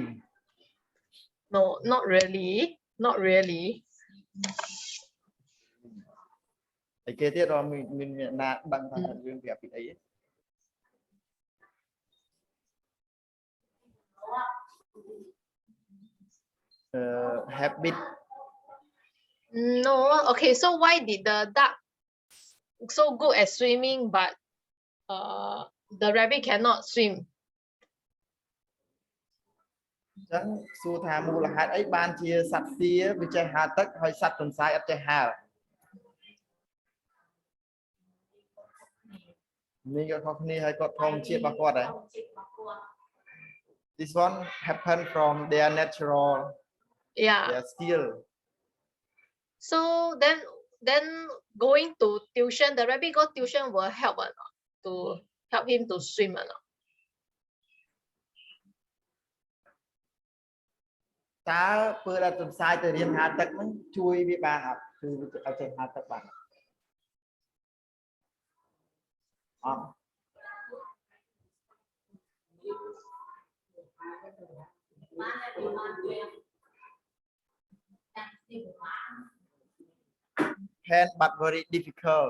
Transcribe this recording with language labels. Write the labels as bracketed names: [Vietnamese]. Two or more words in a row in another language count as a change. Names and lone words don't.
[English] No, not really. Not really. [Khmer] តែគេទៀតរមានណាដឹងថារឿងប្រាប់ពីអី habit. [English] No, okay, so why did the duck so good at swimming but the rabbit cannot swim? [Khmer] អញ្ចឹងសួរថាមូលហេតុអីបានជាសត្វទាវាចេះហើរទឹកហើយសត្វទន្សាយអត់ចេះហើរនេះក៏ខុសគ្នាហើយគាត់ធម្មជាតិរបស់គាត់ដែរ [English] This one happen from their natural their skill. So then going to tuition, the rabbit go tuition will help or not to help him to swim or not? [Khmer] តើពេលដែលទន្សាយទៅរៀនហើរទឹកហ្នឹងជួយវាបានអត់គឺឲ្យចេះហើរទឹកបានអត់ [English] Can but very difficult.